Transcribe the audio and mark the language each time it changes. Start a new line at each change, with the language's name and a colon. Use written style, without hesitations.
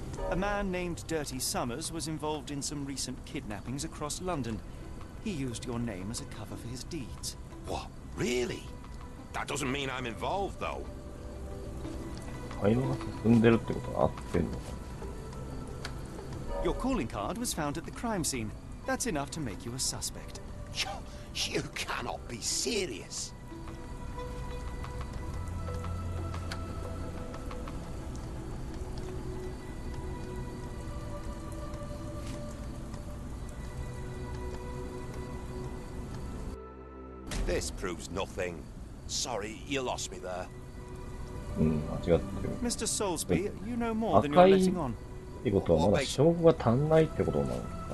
English: A A man named Dirty Summers was involved in some recent kidnappings across London. He used your name as a cover for his deeds. What? Really? That doesn't mean I'm involved, though.
Japanese: 会話が進んでるってことは合ってんのか
English: Your calling card was found at the crime scene. That's enough to make you a suspect. You cannot be serious. This proves nothing. Sorry, you lost me there.
Japanese: 間違ってる。
English: Mr. Soulsby, you know more than you're letting on.
Japanese: ってことはまだ証拠が足んないってことなのかな